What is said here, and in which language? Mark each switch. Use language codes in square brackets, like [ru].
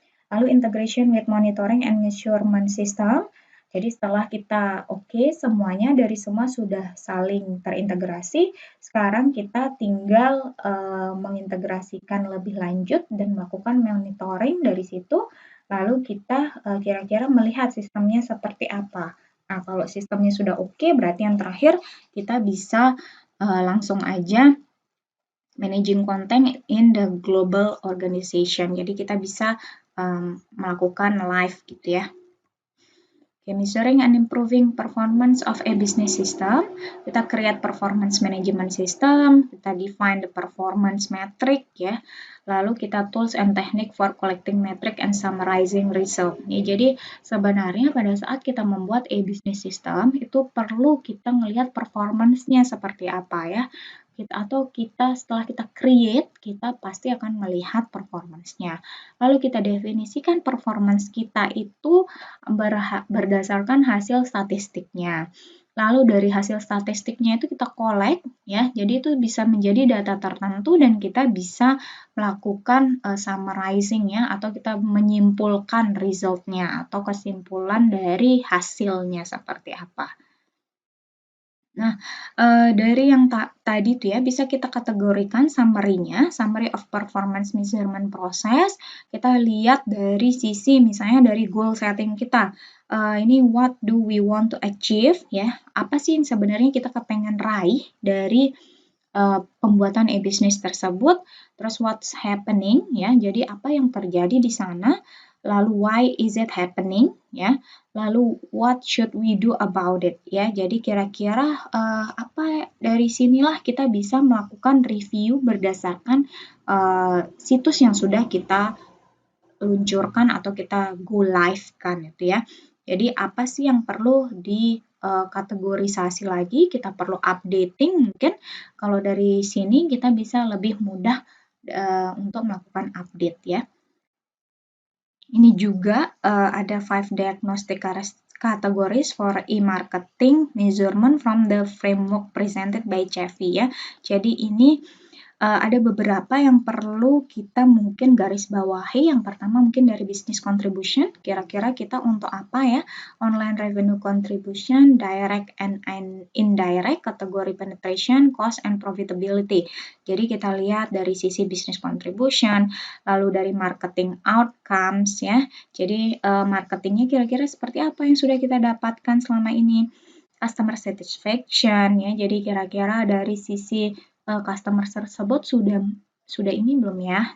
[en] Lalu integration with monitoring and measurement system. [id] Jadi setelah kita oke, semuanya dari semua sudah saling terintegrasi, sekarang kita tinggal mengintegrasikan lebih lanjut dan melakukan monitoring dari situ, lalu kita kira-kira melihat sistemnya seperti apa. Nah, kalau sistemnya sudah oke, berarti yang terakhir kita bisa langsung aja [en] managing content in the global organization. [id] Jadi kita bisa melakukan live gitu ya. [en] Okay, measuring and improving performance of a business system. Kita create performance management system, kita define the performance metric ya. [id] Lalu kita [en] tools and technique for collecting metric and summarizing result. [id] Ya, jadi sebenarnya pada saat kita membuat e-business system itu perlu kita ngelihat performance-nya seperti apa ya. Atau kita setelah kita create, kita pasti akan melihat performance-nya. Lalu kita definisikan performance kita itu berdasarkan hasil statistiknya. Lalu dari hasil statistiknya itu kita collect ya. Jadi itu bisa menjadi data tertentu dan kita bisa melakukan summarizing ya atau kita menyimpulkan result-nya atau kesimpulan dari hasilnya seperti apa. Nah, dari yang tadi tuh ya, bisa kita kategorikan summary-nya, [en] summary of performance measurement process. [id] Kita lihat dari sisi misalnya dari goal setting kita. Ini [en] what do we want to achieve [id] ya? Apa sih yang sebenarnya kita kepengen raih dari pembuatan e-business tersebut? Terus [en] what's happening [id] ya? Jadi apa yang terjadi di sana? [en] lalu why is it happening, ya, lalu what should we do about it, ya. [id] Jadi kira-kira apa dari sinilah kita bisa melakukan review berdasarkan situs yang sudah kita luncurkan atau kita go live kan itu ya. Jadi apa sih yang perlu di kategorisasi lagi, kita perlu updating mungkin. Kalau dari sini kita bisa lebih mudah untuk melakukan update ya. Ini juga ada [en] 5 diagnostic categories for e-marketing measurement from the framework presented by Chevy ya. [id] Jadi ini ada beberapa yang perlu kita mungkin garis bawahi. Yang pertama mungkin dari business contribution, kira-kira kita untuk apa ya? [en] Online revenue contribution, direct and indirect, kategori penetration, cost and profitability. [id] Jadi kita lihat dari sisi business contribution, lalu dari marketing outcomes ya. Jadi marketingnya kira-kira seperti apa yang sudah kita dapatkan selama ini? Customer satisfaction ya. Jadi kira-kira dari sisi customer tersebut sudah ini belum ya?